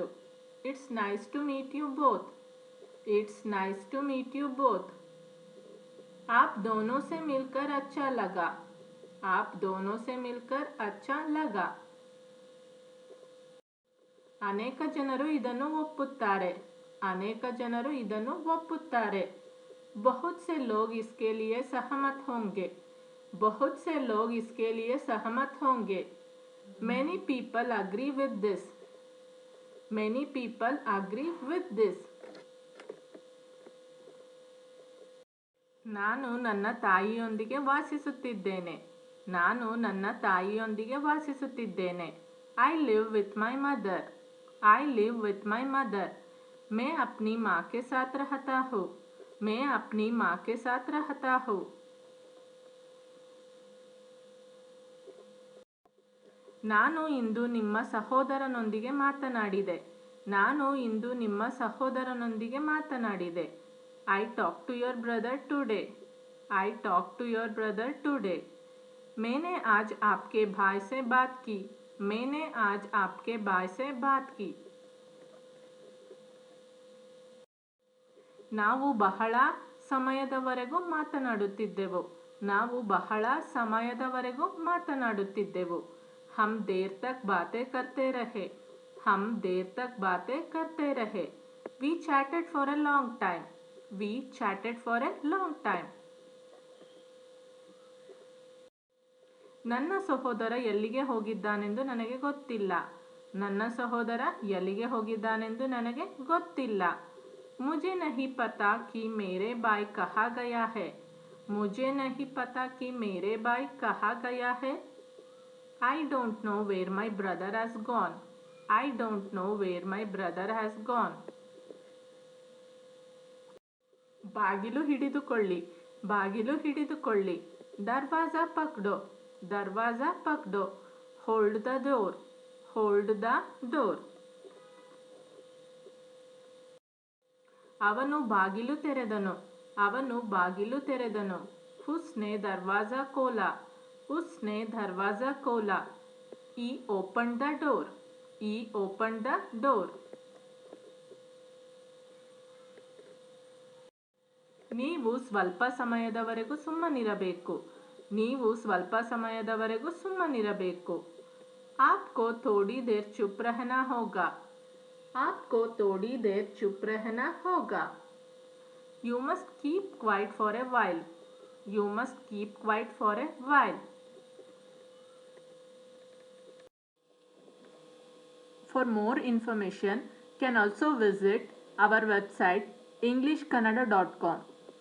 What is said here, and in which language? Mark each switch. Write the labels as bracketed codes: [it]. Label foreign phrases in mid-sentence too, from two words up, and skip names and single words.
[en] It's nice to meet you both, it's nice to meet you both. [hi] आप दोनों से मिलकर अच्छा लगा, आप दोनों से मिलकर अच्छा लगा. [kn] ಅನೇಕ ಜನರು ಇದನ್ನು ಒಪ್ಪುತ್ತಾರೆ, ಅನೇಕ ಜನರು ಇದನ್ನು ಒಪ್ಪುತ್ತಾರೆ. [hi] बहुत से लोग इसके लिए सहमत होंगे, बहुत से लोग इसके लिए सहमत होंगे. [en] Many people agree with this, many people agree with this. [kn] ನಾನು ನನ್ನ ತಾಯಿಯೊಂದಿಗೆ ವಾಸಿಸುತ್ತಿದ್ದೇನೆ, ನಾನು ನನ್ನ ತಾಯಿಯೊಂದಿಗೆ ವಾಸಿಸುತ್ತಿದ್ದೇನೆ. [en] I live with my mother, I live with my mother. [hi] मैं अपनी माँ के साथ रहता हूँ, मैं अपनी माँ के साथ रहता हूँ. [kn] ನಾನು ಇಂದು ನಿಮ್ಮ ಸಹೋದರನೊಂದಿಗೆ ಮಾತನಾಡಿದೆ. ನಾನು ಇಂದು ನಿಮ್ಮ ಸಹೋದರನೊಂದಿಗೆ ಮಾತನಾಡಿದೆ. [en] I talk to your brother today. I talk to your brother today. [hi] मैंने आज आपके भाई से बात की. मैंने आज आपके भाई से बात की. [kn] ನಾವು ಬಹಳ ಸಮಯದವರೆಗೂ ಮಾತನಾಡುತ್ತಿದ್ದೆವು. ನಾವು ಬಹಳ ಸಮಯದವರೆಗೂ ಮಾತನಾಡುತ್ತಿದ್ದೆವು. [hi] हम देर तक बातें करते रहे. हम देर तक बातें करते रहे. [en] We chatted for a long time. We chatted for a long time. [kn] ನನ್ನ ಸಹೋದರ ಎಲ್ಲಿಗೆ ಹೋಗಿದ್ದಾನೆಂದು ನನಗೆ ಗೊತ್ತಿಲ್ಲ. ನನ್ನ ಸಹೋದರ ಎಲ್ಲಿಗೆ ಹೋಗಿದ್ದಾನೆಂದು ನನಗೆ ಗೊತ್ತಿಲ್ಲ. [hi] मुझे नहीं पता कि मेरे भाई कहाँ गया है. मुझे नहीं पता कि मेरे भाई कहाँ गया है. [en] I don't know where my brother has gone. I don't know where my brother has gone. [kn] ಬಾಗಿಲು ಹಿಡಿದುಕೊಳ್ಳಿ. ಬಾಗಿಲು ಹಿಡಿದುಕೊಳ್ಳಿ. [hi] दरवाज़ा पकड़ो. दरवाज़ा पकड़ो. [en] Hold the door. Hold the door. [kn] ಅವನು ಬಾಗಿಲು ತೆರೆದನು. ಅವನು ಬಾಗಿಲು ತೆರೆದನು. [hi] उसने दरवाज़ा खोला. उसने दरवाज़ा खोला. [en] E open the door. E open the door. [kn] ನೀವು ಸ್ವಲ್ಪ ಸಮಯದವರೆಗೂ ಸುಮ್ಮನಿರಬೇಕು. ನೀವು ಸ್ವಲ್ಪ ಸಮಯದವರೆಗೂ ಸುಮ್ಮನಿರಬೇಕು. [hi] आपको थोड़ी देर चुप रहना होगा. आपको थोड़ी देर चुप रहना होगा. [en] You must keep quiet for a while. You must keep quiet for a while. For more information, can also visit our website englishkannada.com.